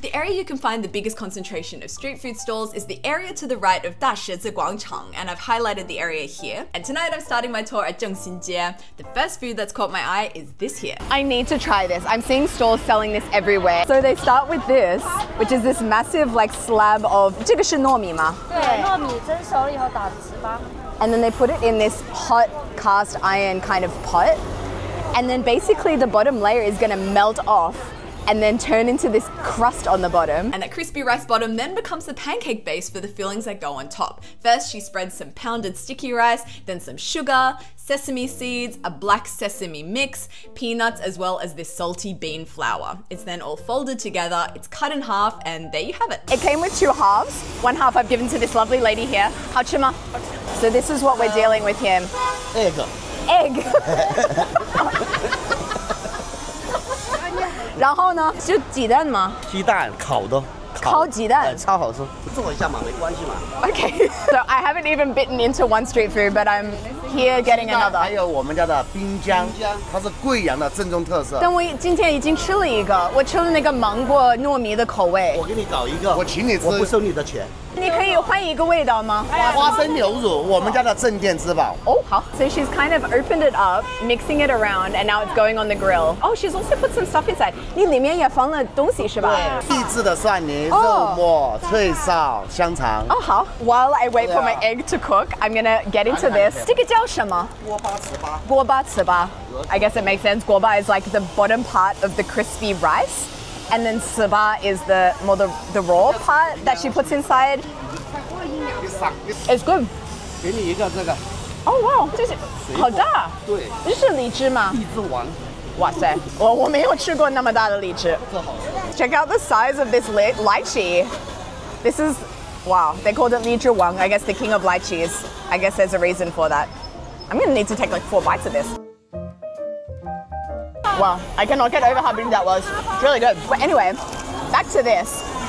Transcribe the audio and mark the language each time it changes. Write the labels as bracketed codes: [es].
[en] The area you can find the biggest concentration of street food stalls is the area to the right of Dashizhi Guangchang, and I've highlighted the area here. And tonight I'm starting my tour at Zhengxinjie. The first food that's caught my eye is this here. I need to try this. I'm seeing stalls selling this everywhere. So they start with this, which is this massive like slab of [zh] 这个是糯米吗？对，糯米蒸熟了以后打糍粑。 [en] And then they put it in this hot cast iron kind of pot. And then basically the bottom layer is gonna melt off and then turn into this crust on the bottom. And that crispy rice bottom then becomes the pancake base for the fillings that go on top. First, she spreads some pounded sticky rice, then some sugar, sesame seeds, a black sesame mix, peanuts, as well as this salty bean flour. It's then all folded together, it's cut in half, and there you have it. It came with two halves. One half I've given to this lovely lady here. [zh] 好吃吗? [en] So this is what we're dealing with here. Egg. Egg. [zh] 然后呢？是鸡蛋吗？鸡蛋烤的。烤鸡蛋，超好吃。做一下嘛，没关系嘛。 [en] Okay, so I haven't even bitten into one street food, but I'm here getting another. [zh] 还有我们家的滨江，它是贵阳的正宗特色。但我今天已经吃了一个，我吃了那个芒果糯米的口味。我给你搞一个，我请你吃，我不收你的钱。你可以换一个味道吗？花生牛乳，我们家的镇店之宝。 [en] Oh, so she's kind of opened it up, mixing it around, and now it's going on the grill. Oh, she's also put some stuff inside. [zh] 你里面也放了东西是吧？秘制的蒜泥、肉末、脆臊、香肠。哦好。 [en] While I wait for my egg to cook, I'm gonna get into this. [zh] 这个叫什么？锅巴糍粑。锅巴糍粑. [en] I guess it makes sense. 锅巴 is like the bottom part of the crispy rice, and then 糍粑 is the raw part that she puts inside. It's good. [zh] 给你一个这个。 [en] Oh wow, [zh] 这是好大。对。这是荔枝吗？荔枝王。哇塞，我没有吃过那么大的荔枝。 [en] Check out the size of this lychee. This is, wow, they called it 荔枝王. I guess the king of lychees. I guess there's a reason for that. I'm gonna need to take like 4 bites of this. Wow, I cannot get over how big that was. It's really good. But anyway, back to this.